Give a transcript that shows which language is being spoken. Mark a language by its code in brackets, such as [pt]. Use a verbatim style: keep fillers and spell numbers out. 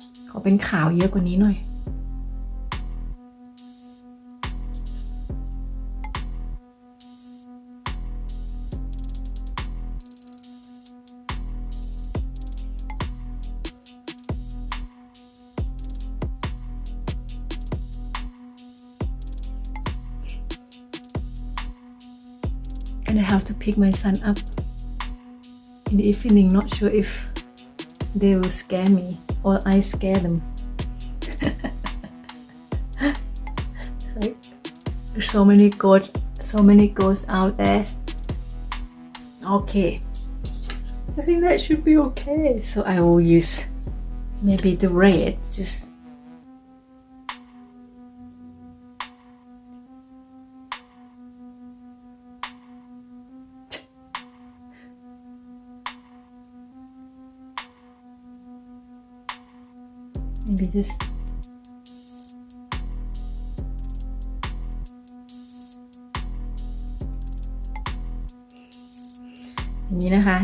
[th] ขอเป็นขาวเยอะกว่านี้หน่อย [en] And I have to pick my son up in the evening. Not sure if they will scare me or I scare them. It's like there's so many ghosts, so many ghosts out there. Okay, I think that should be okay. So I will use maybe the red, just maybe just [th] อย่างนี้นะคะ